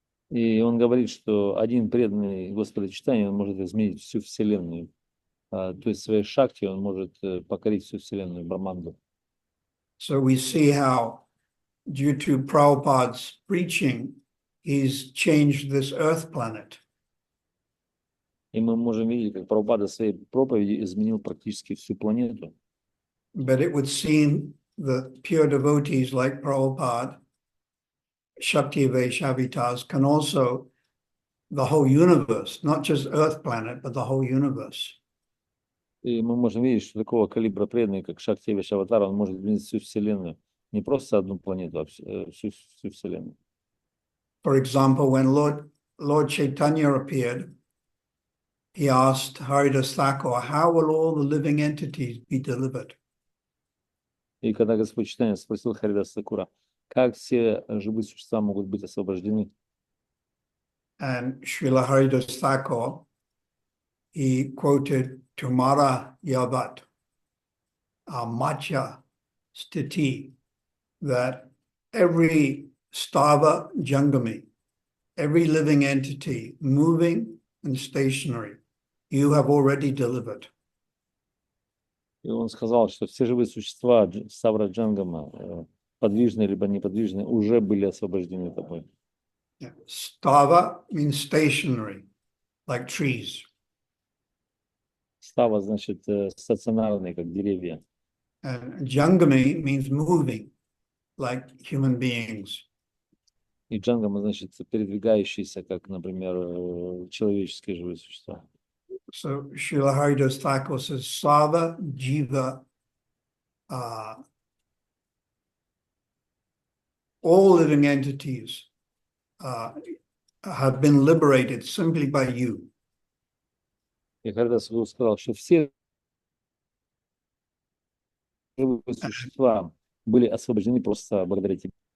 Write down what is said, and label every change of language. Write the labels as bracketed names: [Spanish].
[Russian] И он говорит, что один преданный Господа Чайтаньи, он может изменить всю Вселенную. То есть своей шакти он может покорить всю Вселенную, Брахманду. [English] So we see how, due to Prabhupada's preaching, he's changed this earth planet. [Russian] И мы можем видеть, как Прабхупада своей проповедью изменил практически всю планету. [English] But it would seem that pure devotees like Prabhupada, Shakti Vaishnavitas, can also the whole universe, not just earth planet, but the whole universe. [Russian] И мы можем видеть, что такого калибра преданный, как Шакти Вайшаватар, он может изменить всю Вселенную. Не просто одну планету, а всю Вселенную. [English] For example, when Lord Chaitanya appeared, he asked Haridas Thakur, how will all the living entities be delivered? [Russian] И когда Господь Чайтанья спросил Харидаса Такура, как все живые существа могут быть освобождены? [English] And Srila Haridas Thakur, he quoted Tumara Yavat, Macha Stiti, that every stava jangami, every living entity, moving and stationary, you have already delivered. [Russian] И он сказал, что все живые существа Савра Джангама, подвижные либо неподвижные, уже были освобождены тобой. [English] Yeah. Stava means stationary, like trees. [Russian] Става значит стационарные, как деревья. [English] And Jangami means moving, like human beings. [Russian] И Джангама значит передвигающиеся, как, например, человеческие живые существа. [English] So Srila Haridas Thakur says, Sava Jiva, all living entities have been liberated simply by you. [Russian] И Харидас сказал, что все живые существа были освобождены просто благодаря тебе.